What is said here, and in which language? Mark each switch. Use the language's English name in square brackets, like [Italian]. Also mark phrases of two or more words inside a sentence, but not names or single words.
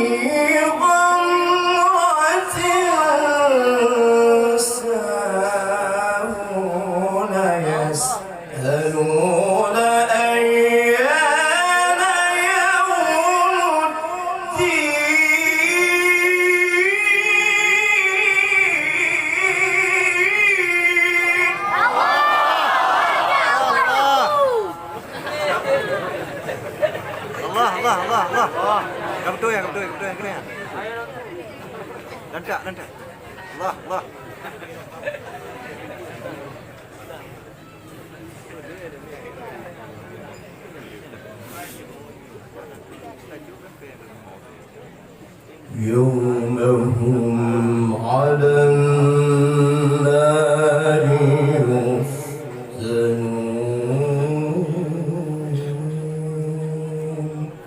[Arabic] غمرة ساهون يسألون أيان يوم Allah. [Vietnamese] Cầm đuôi cái này. Lên trả. [Arabic] Allah. يوم هم على النار يفتنون